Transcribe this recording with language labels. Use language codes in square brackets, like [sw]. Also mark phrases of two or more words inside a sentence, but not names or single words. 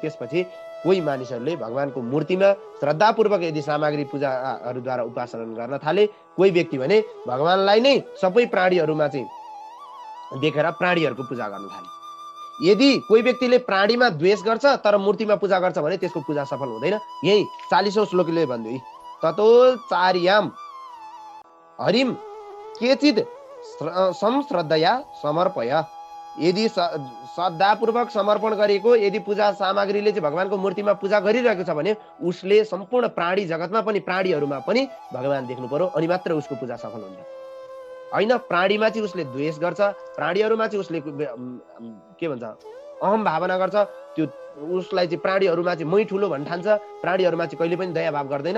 [ne] त्यसपछि कोही मानिसहरूले भगवानको मूर्तिमा श्रद्धापूर्वक यदि सामग्री पूजाहरूद्वारा उपासना गर्न थाले, कोही व्यक्ति भने भगवानलाई नै सबै प्राणीहरूमा चाहिँ देखेर प्राणीहरूको पूजा गर्न थाले। यदि कोही व्यक्तिले प्राणीमा द्वेष गर्छ तर मूर्तिमा पूजा गर्छ भने त्यसको पूजा सफल हुँदैन। यही 40औं श्लोकले भन्दै, [sa] ततो चार्याम हरिम केचिद संश्रद्धया समर्पय। [ne] यदि श्रद्धापूर्वक समर्पण गरेको यदि पूजा सामग्रीले चाहिँ भगवानको मूर्तिमा पूजा गरिरहेको छ भने उसले सम्पूर्ण प्राणी जगतमा पनि प्राणीहरूमा पनि भगवान देख्नु पर्यो, अनि मात्र उसको पूजा सफल हुन्छ। होइन, प्राणीमा चाहिँ उसले द्वेष गर्छ, प्राणीहरूमा चाहिँ उसले के भन्छ अहम भावना गर्छ, त्यो उसलाई चाहिँ प्राणीहरूमा चाहिँ मै ठुलो भन्न ठान्छ, प्राणीहरूमा चाहिँ कहिले पनि दया भाव गर्दैन।